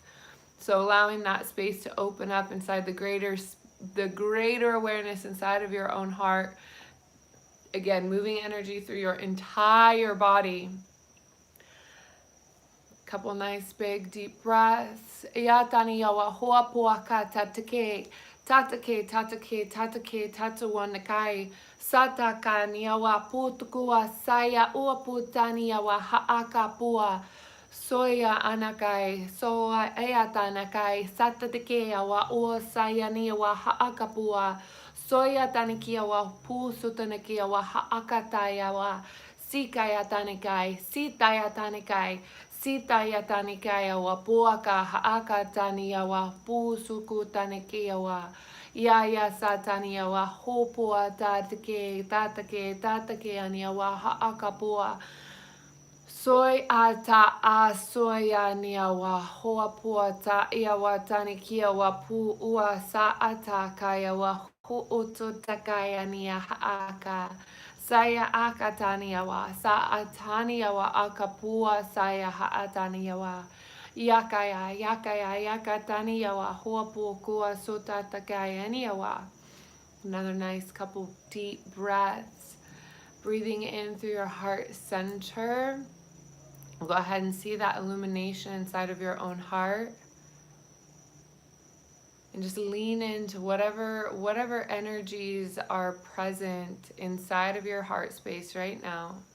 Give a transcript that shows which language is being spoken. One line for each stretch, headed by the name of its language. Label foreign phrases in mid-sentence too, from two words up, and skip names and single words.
English: So allowing that space to open up inside the greater awareness inside of your own heart. Again, moving energy through your entire body. Couple nice big deep breaths. Iatani yawa hoa puaka tatake. Tatake, tatake, tatake, tatawannakai. Sataka niawa putukua saya uaputani yawa haaka pua. Soya anakai, soa eatanakai, satatake yawa ua saya niawa haaka pua. Soya tanikia wa pu sutanakia wa haakataya wa sikaya tanikai, sitaya tanikai. Sita yatanikaya wa puaka haakatania wa pusuku tanikia wa yaya satania wa hopua tatake ania wa haakapua. Soy ata a soya nia wa hoa puata ia wa tanikia wa pu ua sa ata kaya wa huutu takaya nia haaka. Saya akatania wa sa atania wa akapua saya haatania wa yakaya yakatania wa huapu kua sota takaya nia wa. Another nice couple deep breaths. Breathing in through your heart center. Go ahead and see that illumination inside of your own heart. And just lean into whatever energies are present inside of your heart space right now.